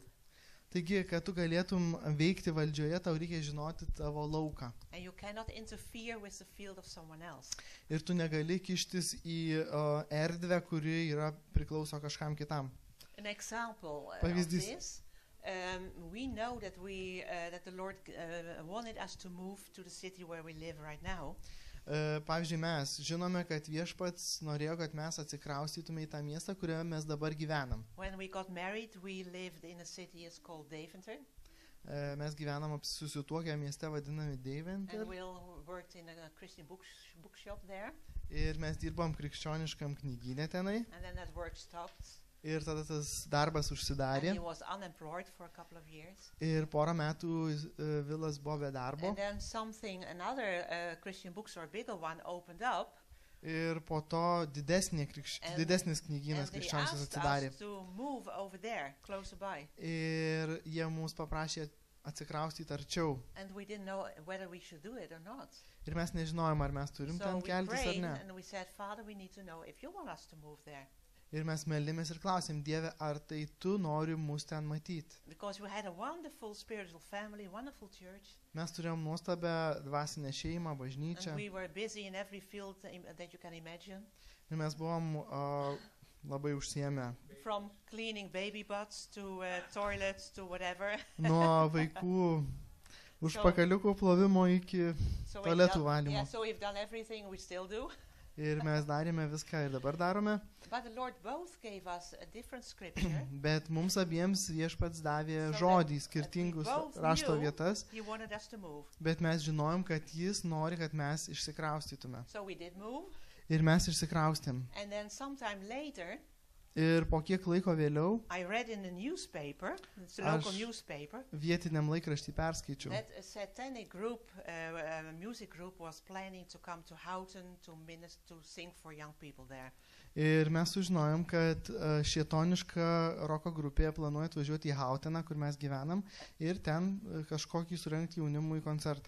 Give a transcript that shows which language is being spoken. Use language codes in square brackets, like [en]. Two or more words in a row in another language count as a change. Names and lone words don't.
[lt] Taigi, kad tu galėtum veikti valdžioje, tau reikia žinoti tavo lauką. [en] And you cannot interfere with the field of someone else. [lt] Ir tu negali kištis į erdvę, kuri priklauso kažkam kitam. [en] An example of [lt] Pavyzdys. [en] this, we know that that the Lord wanted us to move to the city where we live right now. [lt] Pavyzdžiui, mes žinome, kad viešpats norėjo, kad mes atsikraustytume į tą miestą, kurioje mes dabar gyvenam. [en] When we got married, we lived in a city it's called Deventer, [lt] Mes gyvenam susituokę mieste vadinami [en] and Deventer we all worked in a Christian bookshop there. [lt] Ir mes dirbom krikščioniškam knygynė tenai. [en] And then that work stopped. [lt] Ir tada tas darbas [en] And [lt] užsidarė. [en] he was unemployed for a couple of years. [lt] Ir porą metų Vilas buvo be darbo. [en] And then another Christian bookstore, a bigger one, opened up. [lt] Ir po to didesnis knygynas [en] And they [lt] krikščioniškas [en] asked [lt] atsidarė. [en] us to move over there, closer by. [lt] Ir jie mūsų paprašė atsikraustyti arčiau. [en] And we didn't know whether we should do it or not. [lt] Ir mes nežinojom, ar mes turim [en] So [lt] ten [en] we [lt] keltis ar [en] prayed [lt] ne. [en] and we said, Father, we need to know if you want us to move there. [lt] Ir mes meldėmės ir klausėm, Dieve, ar tai tu nori mus ten matyti. [en] Because we had a wonderful spiritual family, wonderful church. [lt] Mes turėjom nuostabią dvasinę šeimą, [en] And [lt] bažnyčią. [en] we were busy in every field that you can imagine. [lt] Ir mes buvom labai užsiėmę. [en] From cleaning baby butts to toilets to whatever. [lt] Nuo vaikų užpakaliukų plovimo iki [en] So [lt] tualetų valymo. [en] so we've done everything, we still do. [lt] Ir mes darėme viską ir dabar darome. [en] But the Lord both gave us a different scripture. [lt] Bet mums abiems viešpats davė [en] So [lt] žodį, [en] that [lt] skirtingus [en] we both [lt] rašto [en] knew [lt] vietas. [en] He wanted us to move. [lt] Bet mes žinojom, kad jis nori, kad mes išsikraustytume. [en] So we did move. [lt] Ir mes išsikraustėm. [en] And then sometime later, [lt] Ir po kiek laiko vėliau [en] I read in the newspaper, it's a local [lt] Aš- [en] newspaper, [lt] vietiniam laikraštį perskaičiau, [en] that a satanic group, a music group, was planning to come to Houghton to sing for young people there. [lt] Ir mes sužinojom, kad šietoniška roko grupė planuoja atvažiuoti į Hauteną, kur mes gyvenam, ir ten kažkokį surengti jaunimui koncertą.